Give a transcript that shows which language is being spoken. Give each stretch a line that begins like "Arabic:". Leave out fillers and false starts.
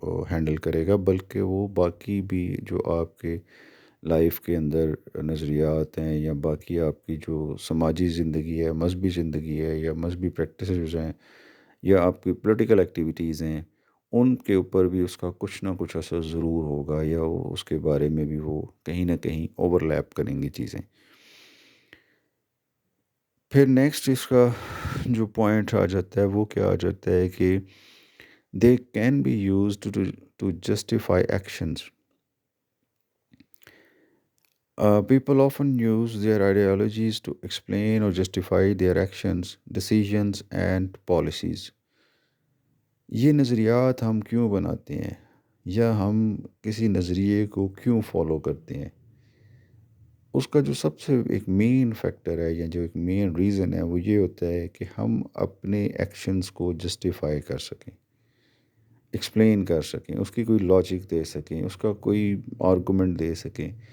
Urdu: Handle کرے گا، بلکہ وہ باقی بھی جو آپ کے لائف کے اندر نظریات ہیں یا باقی آپ کی جو سماجی زندگی ہے، مذہبی زندگی ہے یا مذہبی پریکٹسز ہیں یا آپ کی پولیٹیکل ایکٹیویٹیز ہیں، ان کے اوپر بھی اس کا کچھ نہ کچھ اثر ضرور ہوگا یا اس کے بارے میں بھی وہ کہیں نہ کہیں اوور لیپ کریں گی چیزیں. پھر نیکسٹ اس کا جو پوائنٹ آ جاتا ہے وہ کیا آ جاتا ہے کہ
English: They can be use to justify actions. People often use their ideologies to explain or justify their actions, decisions and policies.
Urdu: یہ نظریات ہم کیوں بناتے ہیں یا ہم کسی نظریے کو کیوں فالو کرتے ہیں، اس کا جو سب سے ایک مین فیکٹر ہے یا جو ایک مین ریزن ہے وہ یہ ہوتا ہے کہ ہم اپنے ایکشنز کو جسٹیفائی کر سکیں، ایکسپلین کر سکیں، اس کی کوئی لاجک دے سکیں، اس کا کوئی آرگومنٹ دے سکیں.